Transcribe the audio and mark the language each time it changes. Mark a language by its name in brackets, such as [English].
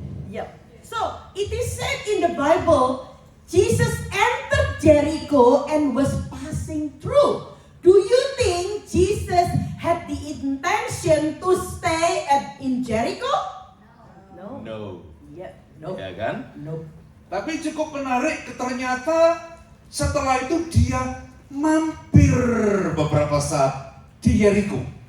[English] Yep. So it is said in the Bible, Jesus entered Jericho and was passing through. Do you think Jesus had the intention to stay in Jericho? No. No. Yep. No. [Indonesian] Ya kan? [English] No. [Indonesian] Tapi cukup menarik, ternyata setelah itu dia mampir beberapa saat di Yeriko.